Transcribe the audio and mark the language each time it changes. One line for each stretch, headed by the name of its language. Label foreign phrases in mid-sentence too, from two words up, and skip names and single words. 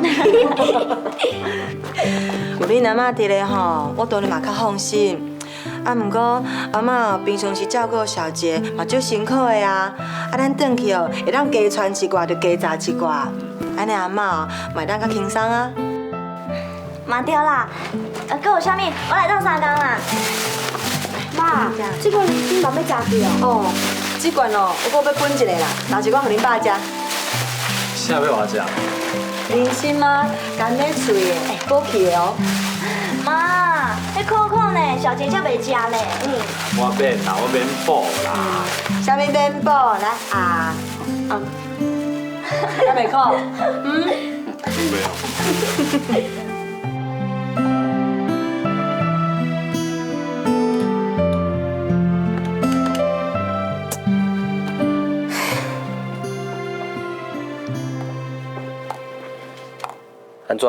Min Nan Chinese: 有恁阿嬷伫咧吼，我当然嘛较放心。啊，毋过阿嬷平常时照顾小杰嘛足辛苦的啊，啊，咱转去哦，会当加传一寡就加炸一寡，安尼阿嬷哦，嘛会当较轻松啊。嘛对啦，搁有啥物？我来当3工啦。妈，这罐你嘛要食去哦？哦，这罐哦，我要分一个啦，留一罐互恁爸食。啥要我食？人参吗？甘美脆的，补气的哦。妈，迄可可呢？小杰才袂食呢。我免啦，我免补啦。啥物免补？来啊，敢袂苦？袂哦。安怎？